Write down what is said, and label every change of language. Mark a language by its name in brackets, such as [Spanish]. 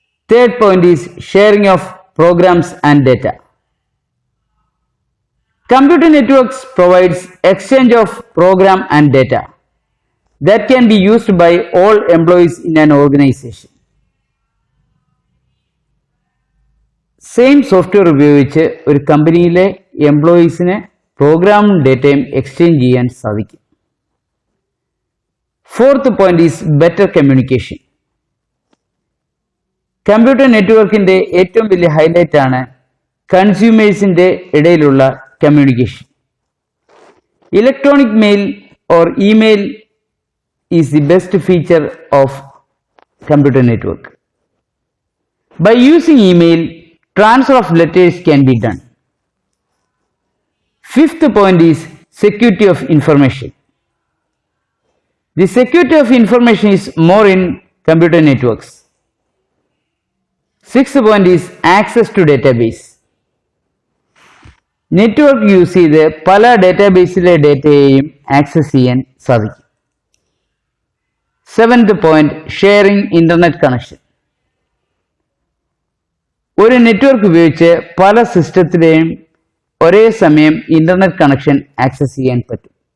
[English] Third point is sharing of programs and data. Computer networks provides exchange of program and data that can be used by all employees in an organization. [Malayalam] Same software ഉപയോഗിച്ച് ഒരു കമ്പനിയിലെ എംപ്ലോയീസിന് പ്രോഗ്രാമും ഡേറ്റയും exchange ചെയ്യാൻ സാധിക്കും. [English] Fourth point is better communication. [Malayalam] Computer നെറ്റ്വർക്കിന്റെ ഏറ്റവും വലിയ highlight ആണ് കൺസ്യൂമേഴ്സിന്റെ ഇടയിലുള്ള communication. [English] Electronic mail or email is the best feature of computer network. By using email, transfer of letters can be done. Fifth point is security of information. The security of information is more in computer networks. Sixth point is access to database. [Malayalam] Network use ചെയ്ത് പല ഡേറ്റാബേസിലെ ഡേറ്റയെയും access ചെയ്യാൻ സാധിക്കും. [English] Seventh point sharing internet connection. [Malayalam] ഒരു network ഉപയോഗിച്ച് പല സിസ്റ്റത്തിലെയും ഒരേ സമയം internet connection access ചെയ്യാൻ പറ്റും.